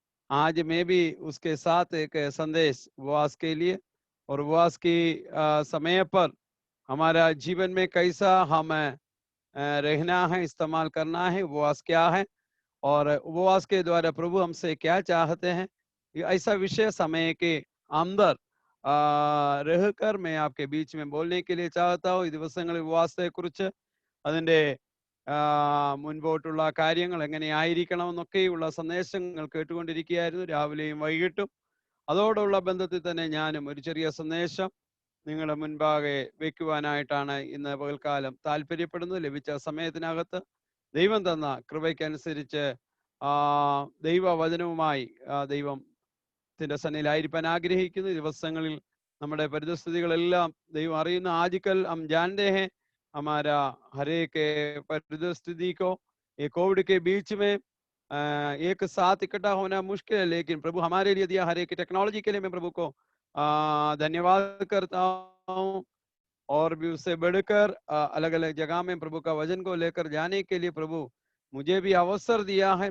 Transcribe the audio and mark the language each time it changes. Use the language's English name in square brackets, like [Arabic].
[Hindi] आज मैं भी उसके साथ एक संदेश उपवास के लिए और उपवास की समय पर हमारा जीवन में कैसा हम रहना है, इस्तेमाल करना है, उपवास क्या है और उपवास के द्वारा प्रभु हमसे क्या चाहते हैं, ऐसा विषय समय के अंदर रहकर मैं आपके बीच में बोलने के लिए चाहता हूँ। [Malayalam] ഈ ദിവസങ്ങളിൽ ഉപവാസത്തെക്കുറിച്ച് അതിൻ്റെ മുൻപോട്ടുള്ള കാര്യങ്ങൾ എങ്ങനെയായിരിക്കണമെന്നൊക്കെയുള്ള സന്ദേശങ്ങൾ കേട്ടുകൊണ്ടിരിക്കുകയായിരുന്നു രാവിലെയും വൈകിട്ടും. അതോടുള്ള ബന്ധത്തിൽ തന്നെ ഞാനും ഒരു ചെറിയ സന്ദേശം നിങ്ങളുടെ മുൻപാകെ വെക്കുവാനായിട്ടാണ് ഇന്ന് പകൽക്കാലം താല്പര്യപ്പെടുന്നത്. ലഭിച്ച സമയത്തിനകത്ത് ദൈവം തന്ന കൃപയ്ക്കനുസരിച്ച് ദൈവവചനവുമായി ദൈവത്തിൻ്റെ സന്നിധിയിലായിരിക്കാൻ ആഗ്രഹിക്കുന്നു. ദിവസങ്ങളിൽ നമ്മുടെ പരിതസ്ഥിതികളെല്ലാം ദൈവം അറിയുന്ന। [Hindi] आजकल हम जानते हैं हमारा हर एक परिस्थिति को ये कोविड के बीच में एक साथ इकट्ठा होना मुश्किल है, लेकिन प्रभु हमारे लिए दिया हर एक टेक्नोलॉजी के लिए मैं प्रभु को धन्यवाद करता हूँ। और भी उससे बढ़कर अलग अलग जगह में प्रभु का वचन को लेकर जाने के लिए प्रभु मुझे भी अवसर दिया है।